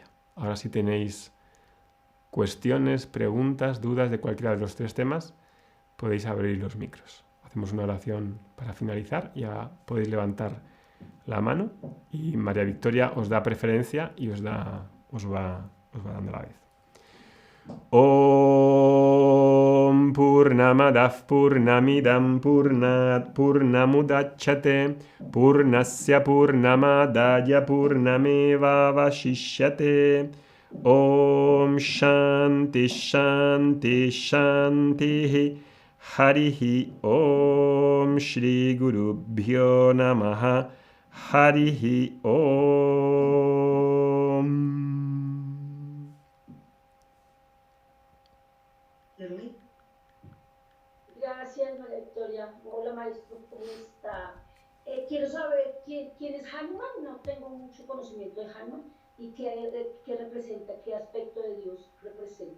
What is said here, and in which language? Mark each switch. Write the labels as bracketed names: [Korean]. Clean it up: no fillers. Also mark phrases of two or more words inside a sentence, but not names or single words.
[Spanish] Ahora si tenéis cuestiones, preguntas, dudas de cualquiera de los 3 temas, podéis abrir los micros. Hacemos una oración para finalizar y ya podéis levantar la mano y María Victoria os da preferencia y os va dando la vez. [Sanskrit] Om Purnamadav Purnamidam Purnat Purnamudachyate Purnasya Purnamadaya Purnameva Vashishyate Om Shanti Shanti Shanti Harihi Om Shri Gurubhyo Namaha Harihi Om. [Spanish] Gracias, María Victoria. Hola, maestro, ¿cómo está? Quiero saber quién es Hanuman. No tengo mucho conocimiento de Hanuman y qué representa, qué aspecto de Dios representa.